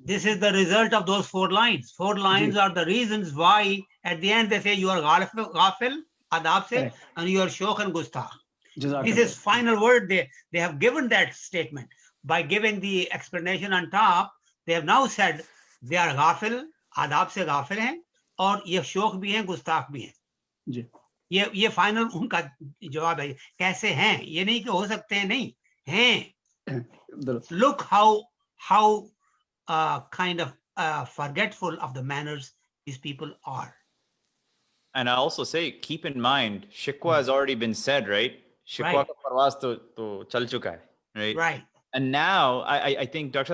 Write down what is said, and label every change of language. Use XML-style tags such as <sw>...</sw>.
<en>This is the result of those 4 lines. 4 lines are the reasons why at the end they say you are ghafil, adab se, and you are shokh and gustakh. This is final word. They have given that statement. By giving the explanation on top, they have now said they are ghafil,</en> <hi>adab se ghafil hain, और ये शोक भी हैं,</hi> <en>गुस्ताख भी हैं.</en> <hi>जी. ये final उनका जवाब है. कैसे हैं? ये नहीं कि हो सकते हैं, नहीं हैं.</hi> <en>Look how kind of forgetful of the manners these people are. And I also say, keep in mind, shikwa has already been said, right?</en> <hi>Shikwa ka parwaaz to chal chuka hai, right?</hi> <en>Right. And now I think, Dr.</en>